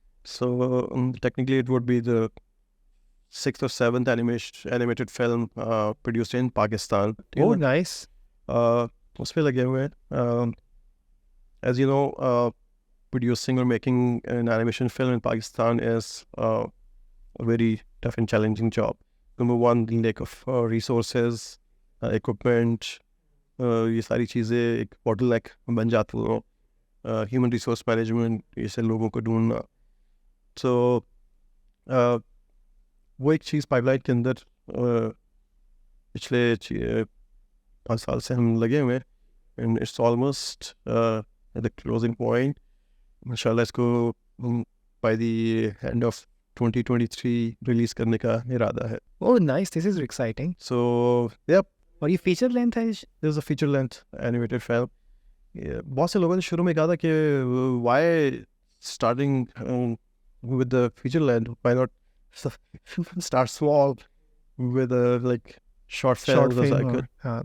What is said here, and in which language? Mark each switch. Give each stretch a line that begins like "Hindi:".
English: So technically it would be the 6th or 7th animated film produced in Pakistan. Oh, nice.
Urdu: اس پہ لگے ہوئے ہیں.
English: As you know, producing or making an animation film in Pakistan is a very tough and challenging job. Number one, the lack of resources, equipment,
Urdu: یہ ساری چیزیں ایک bottle نیک بن جاتی ہیں. ہیومن ریسورس مینجمنٹ, اسے لوگوں کو ڈھونڈنا. تو وہ ایک چیز پائپ لائن کے اندر پچھلے 5 سال سے ہم لگے ہوئے ہیں,
English: And it's almost at the closing point.
Urdu: ماشاء اللہ اس کو by the end of 2023 release کرنے کا ارادہ ہے.
English: Oh, nice. This is exciting. So yep,
Urdu: اور یہ فیچر لینتھ ہے؟
English: This is a feature length animated film.
Urdu: بہت سے لوگوں نے شروع میں کہا تھا کہ
English: why starting with the feature length, why not start small with like short films or like